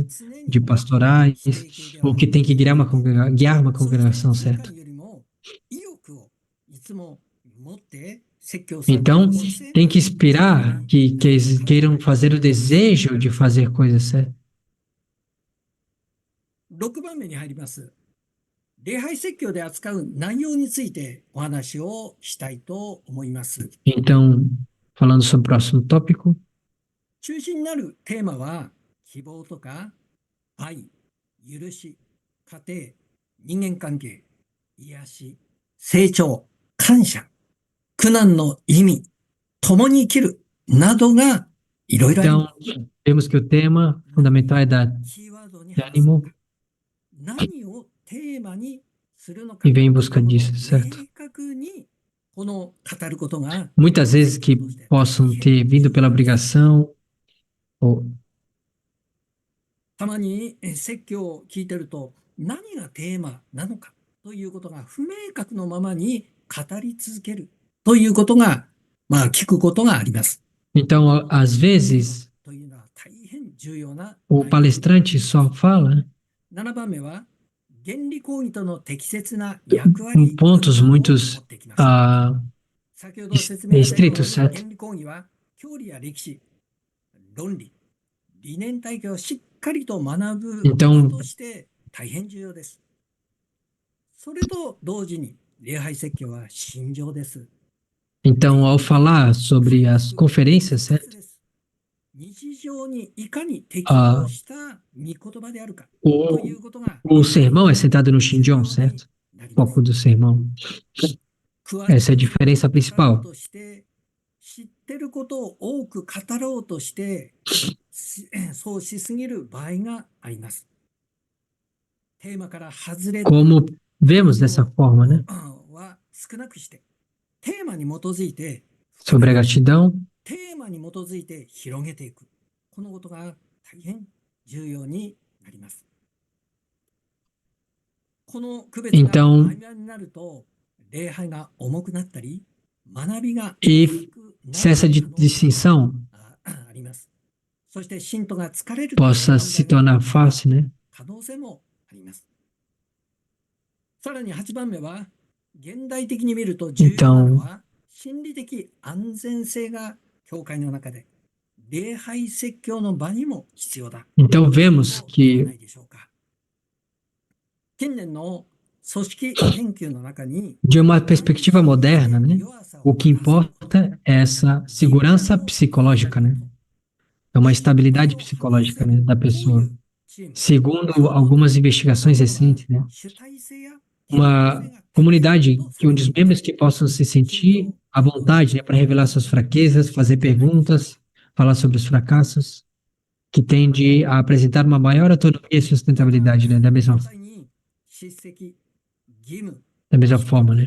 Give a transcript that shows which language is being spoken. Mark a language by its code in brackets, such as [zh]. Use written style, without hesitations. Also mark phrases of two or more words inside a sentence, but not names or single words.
[pt] De pastorais, ou que tem que guiar uma congregação, certo? Então, tem que inspirar que eles queiram fazer o desejo de fazer coisas, certo? [ja] 6 番目に入ります。礼拝説教で扱う内容についてお話をしたいと思います。 [pt] Então, falando sobre o próximo tópico. [ja] 中心になるテーマは希望とか愛、許し、家庭、人間関係、癒し、成長、感謝、苦難の意味、共に生きるなどがいろいろあります。 [pt] Então, vemos que o tema fundamental é dar ânimo [ja] 何をテーマにするのか [pt] e vem em busca disso, certo? [ja] 明確にこの語ることが [pt] Muitas vezes que possam ter vindo pela obrigação, ou [ja] たまに説教を聞いてると何がテーマなのかということが不明確のままに語り続けるということが聞くことがあります。 [pt] então, às vezes, [ja] というのは大変重要な [pt] o palestrante só fala [ja] 7 番目は原理講義との適切な役割 [pt] pontos muitos [ja] 先ほど説明したように [pt] restritos, certo? [ja] 原理講義は教理や歴史、論理、理念体系をしっかりと学ぶこととして大変重要です。それと同時に礼拝説教は信条です。 [pt] Então, ao falar sobre as conferências, certo? [ja] 日常にいかに適応した御言葉であるかということが [pt] O sermão é sentado no Shinjon, certo? O foco do sermão. Essa é a diferença principal. [ja] 知ってることを多く語ろうとしてそうしすぎる場合があります。テーマから外れ [pt] Como vemos dessa forma, né? [ja] は少なくしてテーマに基づいて [pt] Sobre a gratidão. [ja] テーマに基づいて広げていく。このことが大変重要になります。この区別が曖昧になると、礼拝が重くなったり、学びが [pt] E se essa distinção [ja] あります。そして信徒が疲れる [pt] possa se tornar fácil, né? [ja] 可能性もあります。さらに8番目は、現代的に見ると重要なのは、心理的安全性が教会の中で礼拝説教の場にも必要だ。 [pt] Então vemos que [ja] 近年の組織研究の中に [pt] de uma perspectiva moderna, né? O que importa é essa segurança psicológica, né? É uma estabilidade psicológica, né, da pessoa. Segundo algumas investigações recentes, né? Uma comunidade onde os membros que possam se sentir a vontade, né, para revelar suas fraquezas, fazer perguntas, falar sobre os fracassos, que tende a apresentar uma maior autonomia e sustentabilidade, né, da mesma forma, né.